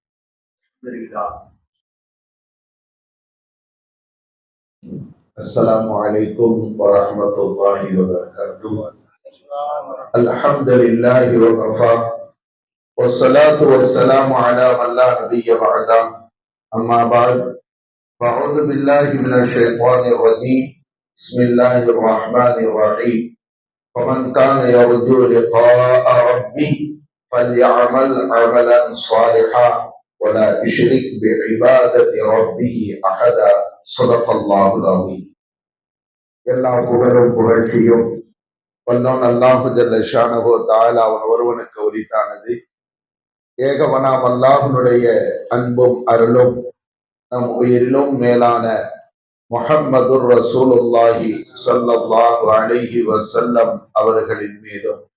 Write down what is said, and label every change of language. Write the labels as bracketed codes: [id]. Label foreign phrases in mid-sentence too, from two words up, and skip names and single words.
[ar] السلام عليكم ورحمة الله وبركاته. الحمد لله وكفى والصلاة والسلام على من لا نبي بعده. أما بعد. أعوذ بالله من الشيطان الرجيم. بسم الله الرحمن الرحيم. ومن كان يرجو لقاء ربه فليعمل عملا صالحا ولا يشرك بعبادة ربه أحدا. صدق الله العظيم. [ta] எல்லா புகழும் புகழ்ச்சியும் வல்லோன் [ar] الله جل شأنه تعالى [ta] அவன் ஒருவனுக்கு உரித்தானது. ஏகவனாம் அல்லாஹ்வுடைய அன்பும் அருளும் நம் உயிரிலும் மேலான [ar] محمد رسول الله صلى الله عليه وسلم [ta] அவர்களின் மீதும்